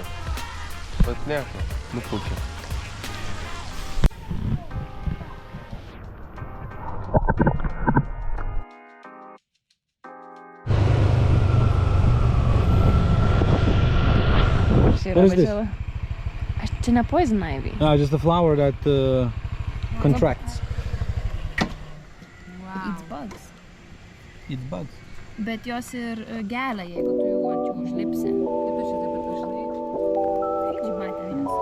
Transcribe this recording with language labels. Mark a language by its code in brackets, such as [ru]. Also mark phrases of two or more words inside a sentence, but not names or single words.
[lt] Bet nieko, nuplaukė. [en] What is this? [lt] Čia ne [en] poison ivy. No, just a flower that contracts. Wow. It's bugs. It's bugs. [lt] Bet jos ir gelia, jeigu tu jau ant jų užlipsi. Kaip aš šitą bet žinai? Čia matė vienas.